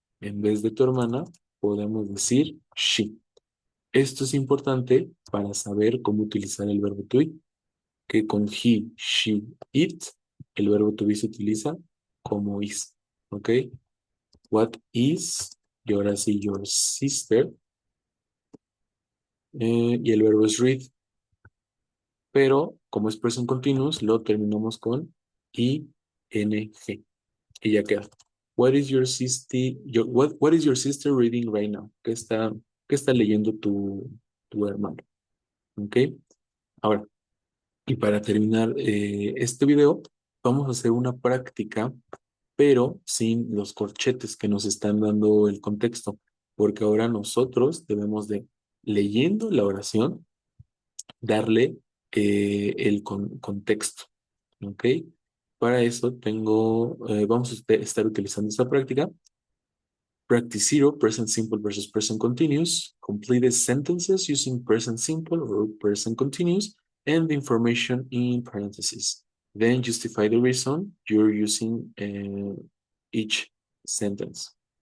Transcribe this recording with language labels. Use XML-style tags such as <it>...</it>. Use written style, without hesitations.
<es>En vez de tu hermana, podemos decir she. Esto es importante para saber cómo utilizar el verbo to be, que con he, she, it, el verbo to be se utiliza como is. ¿Ok?</es> <en>What is,</en> <es>y ahora sí,</es> <en>your sister,</en> <es>y el verbo es read, pero como es present continuous, lo terminamos con ing. Y ya queda.</es> <en>What is your sister reading right now?</en> <es>¿Qué está leyendo tu hermano? ¿Ok? Ahora, y para terminar este video, vamos a hacer una práctica, pero sin los corchetes que nos están dando el contexto, porque ahora nosotros debemos de, leyendo la oración, darle el contexto. ¿Ok? Para eso vamos a estar utilizando esta práctica.</es> <en>Practice 0, present simple versus present continuous. Completed sentences using present simple or present continuous and the information in parentheses. Then justify the reason you're using each sentence.</en>